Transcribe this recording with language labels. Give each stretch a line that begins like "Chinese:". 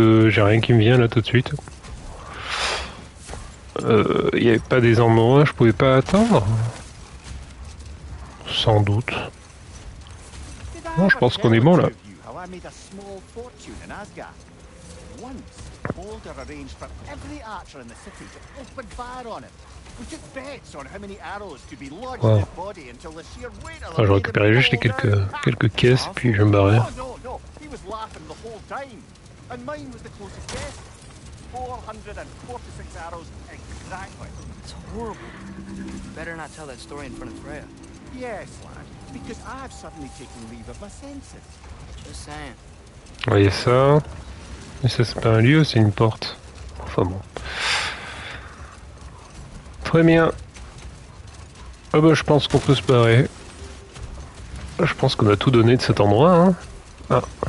French: J'ai rien qui me vient là tout de suite. Il n'y avait pas des endroits que je pouvais pas atteindre. Sans doute. Non, je pense qu'on est bon là.
English: I made a small fortune in Asgard. Once, Balder arranged for every archer in the city to open fire on him. We took bets on how many arrows could be lodged in his body until the sheer weight of
French: Enfin, je récupérais juste les quelques caisses puis je me barrais.
English: Oh no, he was laughing the whole time. And mine was the closest guess. 446 arrows exactly. It's horrible. Better not tell that story in front of Freya. Yes, lad, because I've suddenly taken leave of my senses. Just saying.
French: Vous voyez ça. Mais ça c'est pas un lieu, c'est une porte. Enfin bon. Très bien. Ah bah je pense qu'on peut se barrer. Je pense qu'on a tout donné de cet endroit. Hein. Ah.